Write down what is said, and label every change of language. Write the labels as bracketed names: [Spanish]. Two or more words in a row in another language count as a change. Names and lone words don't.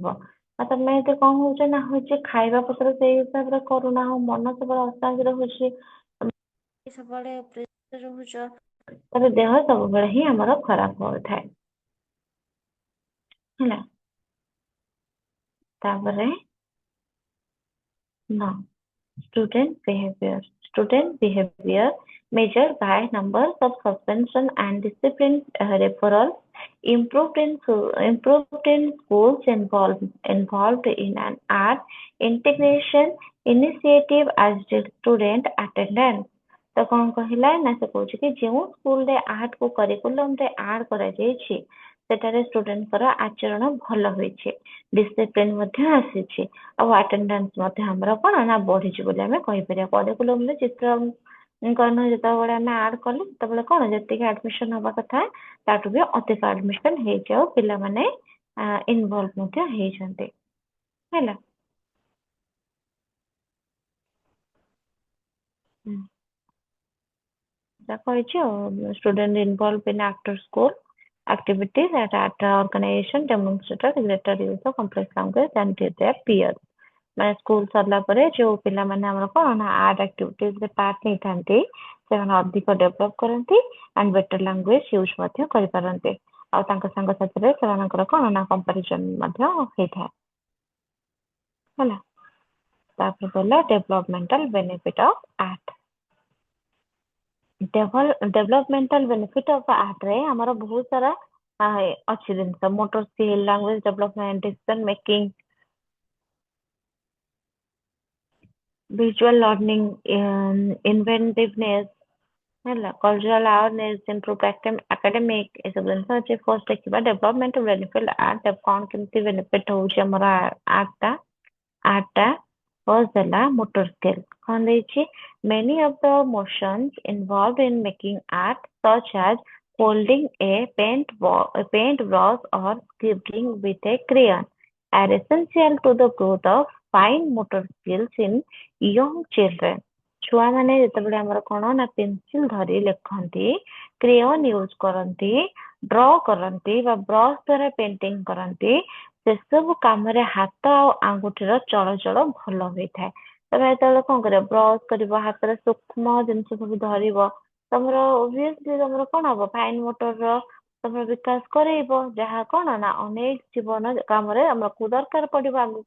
[Odia] ଆଉ ତମେ ଏତେ କଣ ହଉଛ ନା ହଉଛି ଖାଇବା ପତ୍ର ସେଇ ହିସାବରେ କରୁନାହଁ ମନ ସବୁବେଳେ ଅଶାନ୍ତି ରହୁଛି ସବୁବେଳେ ପ୍ରେସର ରହୁଛ ତାପରେ ଦେହ ସବୁବେଳେ ହିଁ ଆମର ଖରାପ ହଉଥାଏ ହେଲା। ତାପରେ ନା [English] student behavior measured by numbers of suspension and discipline referrals improved in schools involved in an art integration initiative as did student attendance। [Odia] ତ କଣ କହିଲା ନା ସେ କହୁଛି କି ଯେଉଁ ସ୍କୁଲରେ ଆର୍ଟ କୁ କରିକୁଲମରେ ଆଡ୍ କରାଯାଇଛି ସେଠାରେ ଷ୍ଟୁଡେଣ୍ଟଙ୍କର ଆଚରଣ ଭଲ ହୋଇଛି ଡିସିପ୍ଲିନ ମଧ୍ୟ ଆସିଛି ଆଉ ଆଟେଣ୍ଡାନ୍ସ ମଧ୍ୟ ଆମର କଣ ନା ବଢିଛି ବୋଲି ଆମେ କହିପାରିବା। କରିକୁଲମରେ ଚିତ୍ରାଙ୍କନ ଯେତେବେଳେ ଆମେ ଆଡ୍ କଲେ ସେତେବେଳେ କଣ ଯେତିକି ଆଡମିସନ ହବା କଥା ତାଠୁ ବି ଅଧିକ ଆଡମିସନ ହେଇଛି ଆଉ ପିଲାମାନେ ଇନଭଲ୍ଭ ମଧ୍ୟ ହେଇଛନ୍ତି ହେଲା। କହିଛି ଆଉ [English] student involved in after school activities at art organization demonstrated greater use of complex language than their peers। [Odia] ମାନେ ସ୍କୁଲ ସରିଲା ପରେ ଯୋଉ ପିଲାମାନେ ଆମର କଣ ନା [English] art activities [Odia] ପାର୍ଟ ନେଇଥାନ୍ତି ସେମାନେ ଅଧିକ ଡେଭଲପ କରନ୍ତି [English] and better language use [Odia] ମଧ୍ୟ କରିପାରନ୍ତି ଆଉ ତାଙ୍କ ସାଙ୍ଗସାଥିରେ ସେମାନଙ୍କର କଣ ନା କମ୍ପାରିଜନ ମଧ୍ୟ ହେଇଥାଏ ହେଲା। ତାପରେ କହିଲା [English] developmental benefit of art. developmental benefit of art [Odia] ଆମର ବହୁତ ସାରା ଅଛି ଜିନିଷ [English] motor skill language development decision making visual learning inventiveness [Odia] ହେଲା [English] cultural awareness improve academic [Odia] ଏସବୁ ଜିନିଷ ଅଛି। ଫାର୍ଷ୍ଟ ଦେଖିବା ଡେଭଲପମେଣ୍ଟ ବେନିଫିଟ ଆର୍ଟ କଣ କେମିତି ବେନିଫିଟ ହଉଛି ଆମର ଆର୍ଟଟା ଫାର୍ଷ୍ଟ ହେଲା ମୋଟର ସ୍କିଲ କଣ ଦେଇଛି [English] many of the motions involved in making art such as holding a paint brush or scribbling with a crayon are essential to the growth of fine motor skills in young children. [Odia] ଛୁଆମାନେ ଯେତେବେଳେ ଆମର କଣ ନା ପେନସିଲ ଧରି ଲେଖନ୍ତି, କ୍ରେୟନ ୟୁଜ କରନ୍ତି, ଡ୍ର କରନ୍ତି ବା ବ୍ରଶ ଦ୍ୱାରା ପେଣ୍ଟିଂ କରନ୍ତି, ସେସବୁ କାମରେ ହାତ ଆଉ ଆଙ୍ଗୁଠିର ଚଳଚଳ ଭଲ ହୋଇଥାଏ। ତମେ ଯେତେବେଳେ କଣ କରିବ, ବ୍ରଶ କରିବ, ହାତରେ ସୂକ୍ଷ୍ମ ଜିନିଷ ସବୁ ଧରିବ, ତମର obviously ତମର କଣ ହବ, [English] fine motor [Odia] ତମର ବିକାଶ କରେଇବ, ଯାହା କଣ ନା ଅନେକ ଜୀବନ କାମରେ ଆମକୁ ଦରକାର ପଡିବ ଆଗକୁ।